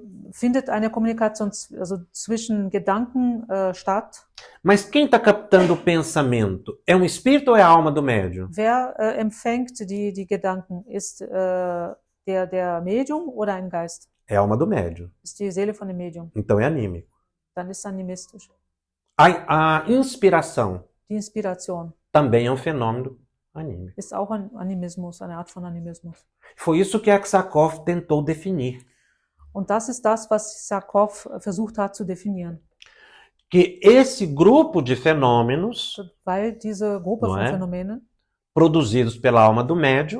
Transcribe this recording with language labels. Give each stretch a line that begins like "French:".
German: Findet eine Kommunikation zwischen Gedanken statt.
Portuguese: Mas quem está captando o pensamento? É um espírito ou é a alma do médium?
German: Wer empfängt die Gedanken? Ist der Medium oder ein Geist?
Portuguese: É a alma do médium.
German: Ist die Seele von dem Medium.
Portuguese: Então é anímico.
German: Dann ist es animistisch.
Portuguese: A inspiração
German: Die Inspiration
Portuguese: também é um fenômeno anímico.
German: ist auch ein Animismus, eine Art von Animismus.
Portuguese: Foi isso que Aksakov tentou definir.
German: Und das ist das, was Sarkov versucht hat zu definieren.
Portuguese: Que esse grupo de fenômenos,
German: Weil diese Gruppe
Portuguese: Não
German: von
Portuguese: é?
German: Phänomenen,
Portuguese: produzidos pela alma do médium,